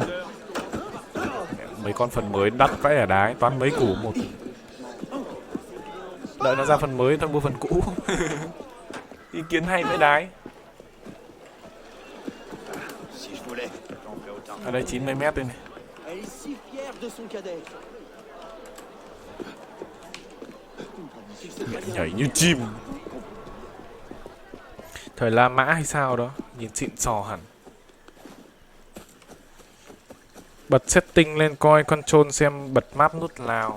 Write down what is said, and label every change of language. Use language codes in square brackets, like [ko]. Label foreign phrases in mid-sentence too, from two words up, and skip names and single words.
[vi] Mấy con phần mới đắt vãi ở đái, toàn mấy củ một. Đợi nó ra phần mới tao mua phần cũ. Ý kiến hay vãi đái. Ở đây 90 mét đây này. [fr] Elle est si fière de son cadet. [vi] Nhảy như chim. Thời La Mã hay sao đó, nhìn xịn sò hẳn. Bật setting lên coi control xem bật map nút nào.